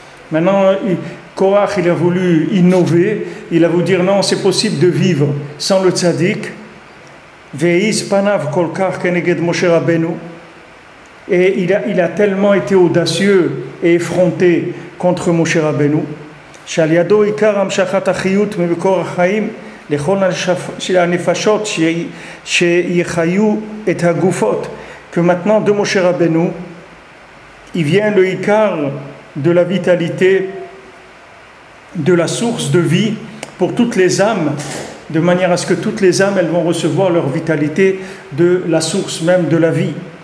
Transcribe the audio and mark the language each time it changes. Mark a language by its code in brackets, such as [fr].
[fr] Maintenant, Korach, il a voulu innover, il a voulu dire non, c'est possible de vivre sans le tzaddik. [he] Ve'is panav kolkach keneged Moshe Rabbeinu. [fr] Et il a tellement été audacieux et effronté contre Moshe Rabbeinu. [he] שעל ידו עיקר המשכת החיות ממקור החיים לכל הנפשות שיחיו את הגופות. [fr] Que maintenant de Moshe Rabbeinu, il vient le ikar de la vitalité, de la source de vie pour toutes les âmes, de manière à ce que toutes les âmes elles vont recevoir leur vitalité de la source même de la vie.